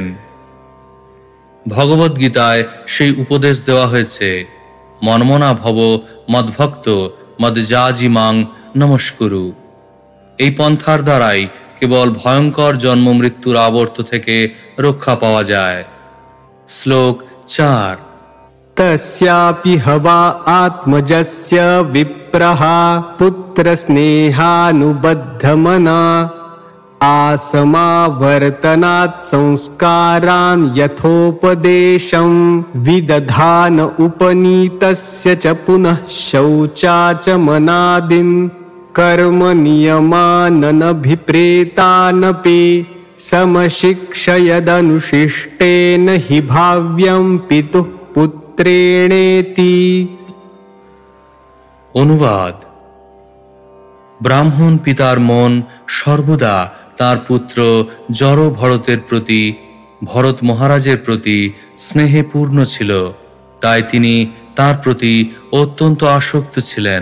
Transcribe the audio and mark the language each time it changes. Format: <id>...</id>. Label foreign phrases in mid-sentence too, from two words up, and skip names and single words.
<bn>ভগবদ্গীতায় সেই উপদেশ দেওয়া হয়েছে,</bn> <sa>মন্মনা ভব মদ্ভক্ত মদ্যাজিমাং নমস্কুরু।</sa> <bn>এই পন্থার দ্বারাই কেবল ভয়ঙ্কর জন্ম মৃত্যুর আবর্ত থেকে রক্ষা পাওয়া যায়। শ্লোক 4।</bn> <sa>तस्यापि हवा आत्मजस्य विप्रः पुत्रस्नेहानुबद्धमना आसमावर्तनात् संस्कारान् यथोपदेशं विदधान उपनीतस्य च पुनः शौचाचमनादिन् कर्म नियमाननभिप्रेतानपि समशिक्षयदनुशिष्टेन हि भाव्यं पितुः পুত্রেণেতি।</sa> <bn>অনুবাদ: ব্রাহ্মণ পিতার মন সর্বদা তার পুত্র জড় ভরতের প্রতি, ভরত মহারাজের প্রতি স্নেহে পূর্ণ ছিল, তাই তিনি তার প্রতি অত্যন্ত আসক্ত ছিলেন।</bn>